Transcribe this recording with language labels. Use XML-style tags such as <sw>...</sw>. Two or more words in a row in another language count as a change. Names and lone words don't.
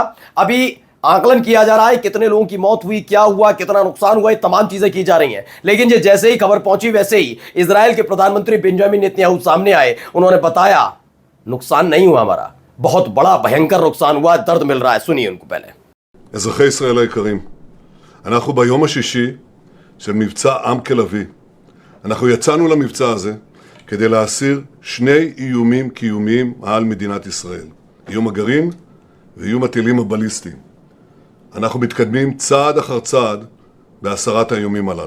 <hi>अभी आकलन किया जा रहा है कितने लोगों की मौत हुई, क्या हुआ, कितना नुकसान हुआ, ये तमाम चीजें की जा रही हैं। लेकिन ये जैसे ही खबर पहुंची, वैसे ही इजराइल के प्रधानमंत्री बेंजामिन नेतन्याहू सामने आए। उन्होंने बताया नुकसान नहीं हुआ हमारा, बहुत बड़ा भयंकर नुकसान हुआ, दर्द मिल रहा है। सुनिए उनको पहले।</hi> <he>אזרחי ישראל היקרים, אנחנו ביום השישי של מבצע עם כלביא. אנחנו יצאנו למבצע הזה כדי להסיר שני איומים קיומיים על מדינת ישראל. איום הגרעין ואיום הטילים הבליסטיים. אנחנו מתקדמים צעד אחר צעד בהסרת האיומים הללו.</he>